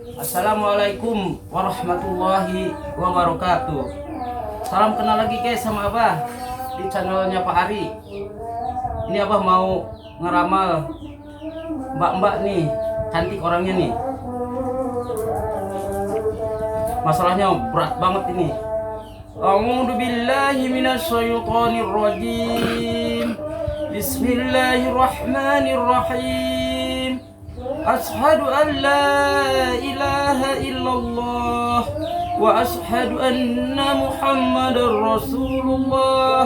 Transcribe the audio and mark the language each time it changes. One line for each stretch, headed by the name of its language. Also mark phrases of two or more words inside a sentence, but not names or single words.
Arabic: السلام عليكم ورحمة الله وبركاته.
Indonesian: Salam kenal lagi guys sama Abah di channelnya Pak Ari. Ini Abah mau ngeramal mbak-mbak nih, cantik orangnya nih. Masalahnya berat banget ini.
Arabic: أعوذ بالله من الشيطان الرجيم. بسم الله الرحمن الرحيم. أشهد أن لا إله إلا الله وأشهد أن محمدا رسول الله.